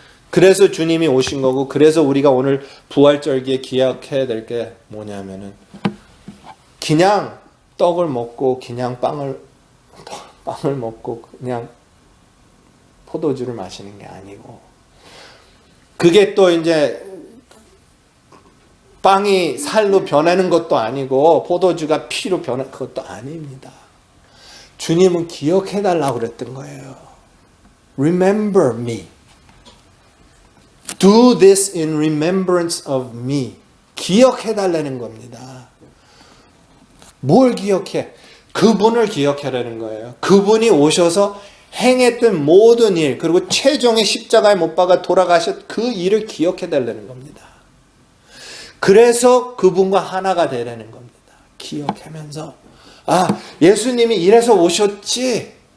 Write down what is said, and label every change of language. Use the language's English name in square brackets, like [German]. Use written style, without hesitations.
[Korean] 그래서 주님이 오신 거고, 그래서 우리가 오늘 부활절기에 기억해야 될 게 뭐냐면은 그냥 떡을 먹고 그냥 빵을 먹고 그냥 포도주를 마시는 게 아니고, 그게 또 이제 빵이 살로 변하는 것도 아니고 포도주가 피로 변하는 것도 아닙니다. 주님은 기억해달라고 그랬던 거예요. [English] Remember me. Do this in remembrance of me. [Korean] 기억해달라는 겁니다. 뭘 기억해? 그분을 기억하라는 거예요. 그분이 오셔서 행했던 모든 일, 그리고 최종의 십자가에 못 박아 돌아가셨 그 일을 기억해달라는 겁니다. 그래서 그분과 하나가 되라는 겁니다. 기억하면서, 아, 예수님이 이래서 오셨지.